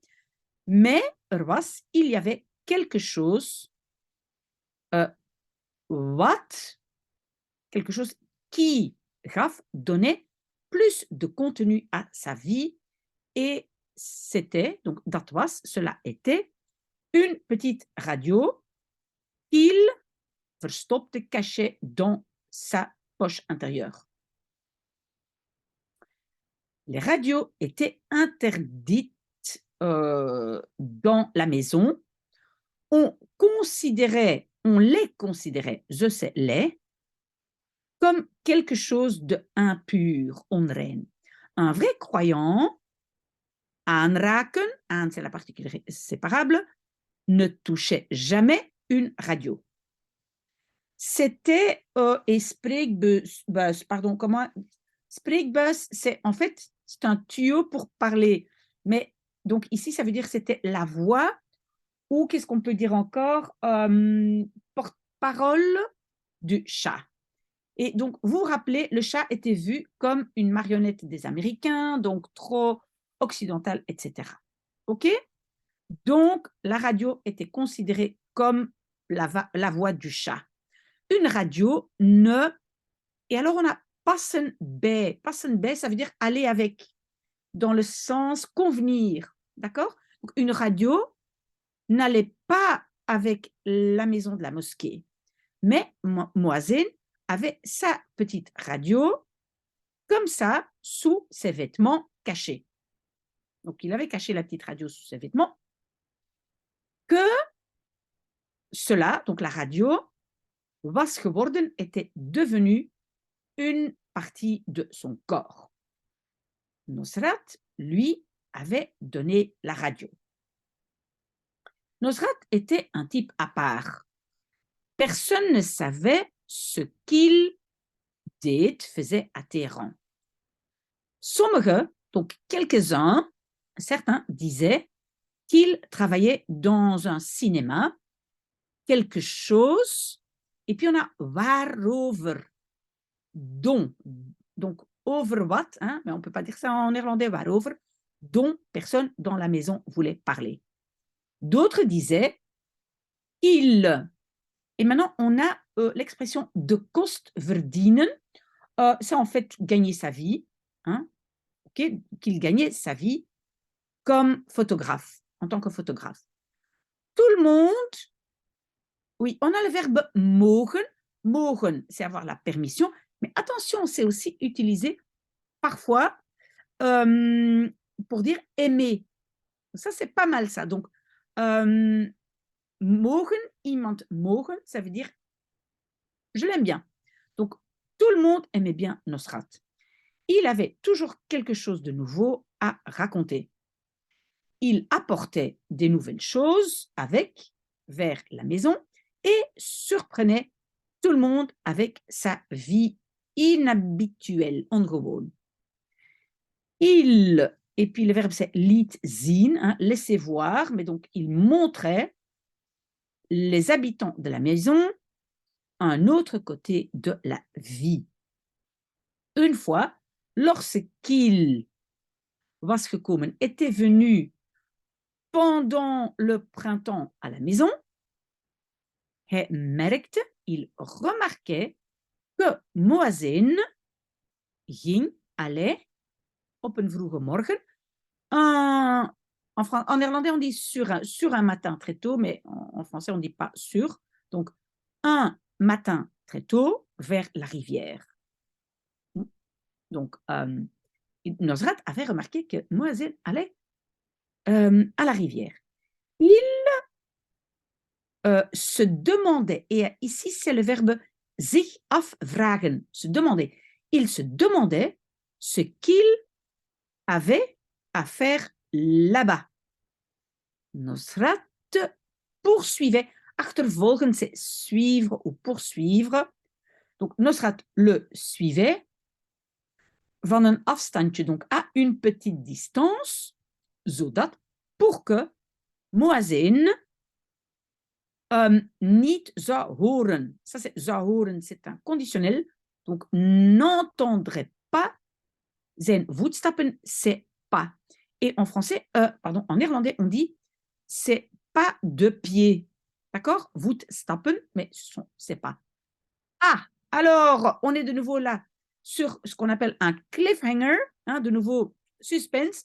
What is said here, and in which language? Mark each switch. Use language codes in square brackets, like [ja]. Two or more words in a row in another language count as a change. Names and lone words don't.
[fr] Mais il y avait quelque chose, quelque chose qui donnait plus de contenu à sa vie, et c'était, donc [nl] dat was, [fr] cela était, une petite radio qu'il verstopte, cachait dans sa poche intérieure. Les radios étaient interdites dans la maison. On les considérait, je sais, comme quelque chose d'impur, onrein. Un vrai croyant, aanraken, aan c'est la particule séparable, ne touchait jamais une radio. C'était spreekbus, pardon, comment spreekbus, c'est en fait c'est un tuyau pour parler, mais donc ici ça veut dire c'était la voix, ou qu'est-ce qu'on peut dire encore, porte-parole du chat. Et donc vous vous rappelez, le chat était vu comme une marionnette des Américains, donc trop occidentale, etc. Ok? Donc la radio était considérée comme la voix du chat. Une radio ne... Et alors, on a [nl] passen bij. Passen bij, [fr] ça veut dire aller avec, dans le sens convenir. D'accord? Donc, une radio n'allait pas avec la maison de la mosquée. Mais Moazin avait sa petite radio, comme ça, sous ses vêtements cachés. Donc, il avait caché la petite radio sous ses vêtements. Que cela, donc la radio, [nl] was geworden, [fr] était devenu une partie de son corps. Nosrat, lui, avait donné la radio. Nosrat était un type à part. Personne ne savait ce qu'il faisait à Téhéran. Sommige, donc quelques-uns, certains disaient qu'il travaillait dans un cinéma, quelque chose, et puis on a waarover, dont, donc [en] over what, [fr] hein, mais on ne peut pas dire ça en néerlandais, waarover, dont personne dans la maison voulait parler. D'autres disaient il. Et maintenant, on a l'expression [nl] de kost verdienen. [fr] C'est en fait gagner sa vie, hein, okay, qu'il gagnait sa vie comme photographe, en tant que photographe. Tout le monde, oui, on a le verbe mogen. Mogen, c'est avoir la permission, mais attention, c'est aussi utilisé parfois pour dire aimer. Ça, c'est pas mal ça. Donc, [nl] mogen, iemand mogen, [fr] ça veut dire je l'aime bien. Donc, tout le monde aimait bien Nosrat. Il avait toujours quelque chose de nouveau à raconter. Il apportait des nouvelles choses vers la maison et surprenait tout le monde avec sa vie inhabituelle, ongewoon. Il Et puis le verbe c'est [nl] liet zien, [fr] hein, laisser voir, mais donc il montrait les habitants de la maison un autre côté de la vie. Une fois, lorsqu'il [nl] was gekomen [fr] était venu pendant le printemps à la maison, [nl] hij merkte, [fr] il remarquait que Moazin allait [nl] op een vroege morgen. [fr] En néerlandais, on dit sur un matin très tôt, mais en français, on ne dit pas sur. Donc, un matin très tôt vers la rivière. Donc, Nosrat avait remarqué que Moazin allait à la rivière. Il se demandait, et ici c'est le verbe [nl] zich afvragen, [fr] se demander. Il se demandait ce qu'il avait à faire là-bas. Nosrat poursuivait. Achtervolgen, c'est suivre ou poursuivre. Donc, Nosrat le suivait [nl] van een afstandje, [fr] donc à une petite distance, zodat, pour que Moazin [nl] niet zou horen. [fr] Ça, c'est [nl] zou horen, [fr] c'est un conditionnel. Donc, n'entendrait pas. [nl] Zijn voetstappen, [fr] c'est pas. Et en français, en néerlandais, on dit c'est pas de pied. D'accord? Voetstappen, mais c'est pas. Ah, alors, on est de nouveau là sur ce qu'on appelle un cliffhanger, hein, de nouveau suspense.